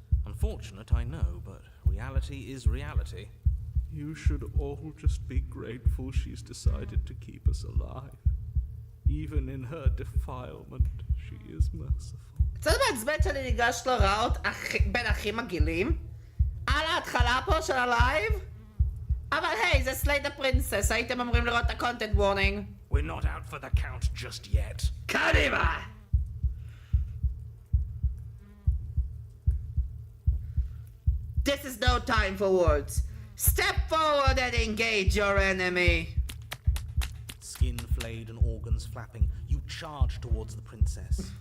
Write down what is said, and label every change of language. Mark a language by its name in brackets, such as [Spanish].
[English] Unfortunate, I know, but reality is reality. You should all just be grateful she's decided to keep us alive. Even in her defilement, she is merciful. [Hebrew] קצת מעצבן שאני ניגש לראות בין אחים מגעילים על ההתחלה פה של הלייב, אבל היי, זה סלייד הפרינסס, הייתם אמורים לראות את ה-content warning. [English] We're not out for the count just yet. [Hebrew] קדימה! [English] This is no time for words. Step forward and engage your enemy. Skin flayed and organs flapping, you charge towards the princess.